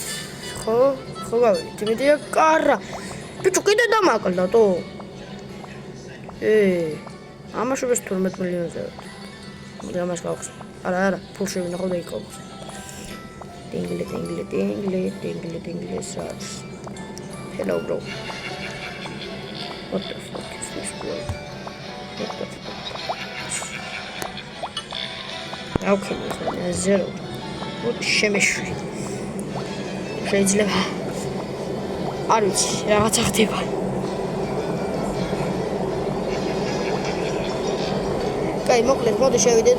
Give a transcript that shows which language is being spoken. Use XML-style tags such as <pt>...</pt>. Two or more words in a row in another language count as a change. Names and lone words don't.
<ka>ხო გავიდეთ. იმედია კარა. ბიჭო კიდე დამაკლდა თო. ამაშობეს 12 მილიონზე. მოდი ამას გავხსნა. არა, ფულში ვნახავ და იქ. დინგლე სას.</ka> <en>Hello bro. What the fuck is this boy?</en> <ka>ავქიმი ხოლმე ზერო. შემეშვი. შეიძლება არ ვიცი, რაღაცა ხდება. კაი, მოკლედ, მოდი შევიდეთ.</ka>